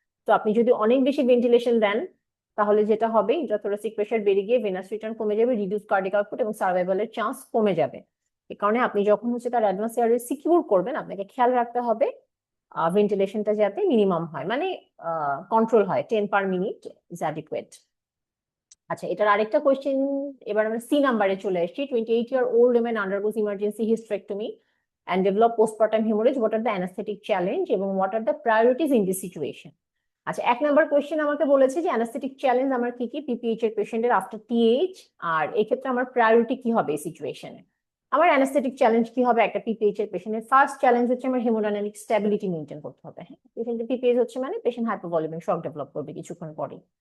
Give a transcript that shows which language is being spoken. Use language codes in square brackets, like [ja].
[bn] তো আপনি যদি অনেক বেশি ভেন্টিলেশন দেন তাহলে যেটা হবে ইন্টারথোরাসিক প্রেশার বেড়ে গিয়ে ভেনাস রিটার্ন কমে যাবে, রিডিউস কার্ডিয়াক আউটপুট এবং সার্ভাইভালের চান্স কমে যাবে। এই কারণে আপনি যখন হচ্ছে তার অ্যাডভান্স এয়ারওয়ে সিকিউর করবেন আপনাকে খেয়াল রাখতে হবে ভেন্টিলেশনটা যাতে মিনিমাম হয়, মানে কন্ট্রোল হয়, 10 পার মিনিট ইজ অ্যাডিকুয়েট। আচ্ছা এটার আরেকটা কোয়েশ্চেন, এবার আমরা সি নাম্বারে চলে এসেছি। [en] 28-year-old woman undergoes emergency hysterectomy and develop postpartum hemorrhage. What are the anesthetic challenge এবং what are the priorities in this situation? [bn] আচ্ছা, 1 নম্বর কোয়েশ্চেন আমাকে বলেছে যে অ্যানাস্থেটিক চ্যালেঞ্জ আমার কি কি পিপিএইচ এর পেশেন্টের আফটার টিএইচ, আর এক্ষেত্রে আমার প্রায়োরিটি কি হবে এই সিচুয়েশনে। আমার অ্যানাস্থেটিক চ্যালেঞ্জ কি হবে একটা পিপিএইচ এর পেশেন্টের? ফার্স্ট চ্যালেঞ্জ হচ্ছে আমার হেমোডাইনামিক স্ট্যাবিলিটি মেনটেন করতে হবে। হ্যাঁ, পেশেন্টের পিপিএইচ হচ্ছে মানে পেশেন্ট হাইপোভলিউমিক শক ডেভেলপ করবে কিছুক্ষণ পরে।